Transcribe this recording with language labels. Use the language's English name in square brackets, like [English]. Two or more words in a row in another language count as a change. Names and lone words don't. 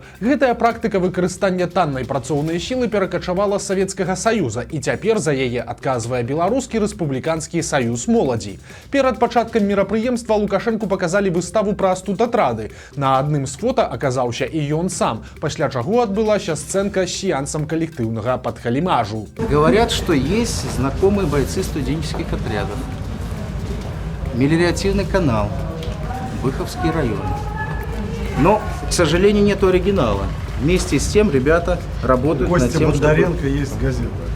[Belarusian] Гэтая практыка выкарыстання таннай працоўнай сілы перакачавала з Савецкага Саюза, і цяпер за яе адказвае Беларускі рэспубліканскі саюз моладзі. Перад пачаткам мерапрыемства Лукашэнку паказалі выставу пра студатрады. На адным з фота аказаўся і ён сам, пасля чаго адбылася сцэнка з сеансам калектыўнага падхалімажу. [Russian] Говорят, что есть знакомые бойцы студенческих отрядов. Мелиоративный канал, Выховский район. Но, к сожалению, нет оригинала. Вместе с тем ребята работают над Костя тем, Бондаренко чтобы... есть газета.